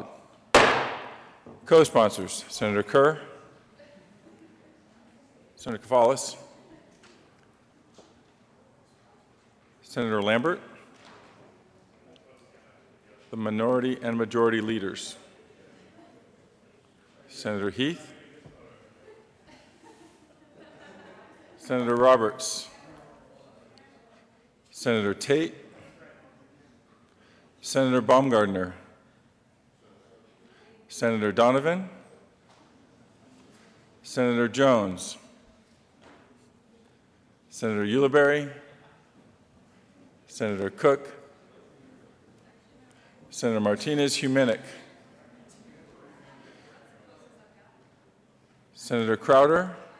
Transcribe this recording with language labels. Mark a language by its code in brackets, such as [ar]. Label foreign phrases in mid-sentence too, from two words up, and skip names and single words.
[en] Co-sponsors, Senator Kerr, Senator Kavalis, Senator Lambert, the minority and majority leaders, Senator Heath, Senator Roberts, Senator Tate, Senator Baumgardner, Senator Donovan, Senator Jones, Senator Ulibarri, Senator Cook, Senator Martinez-Humenick, Senator Crowder,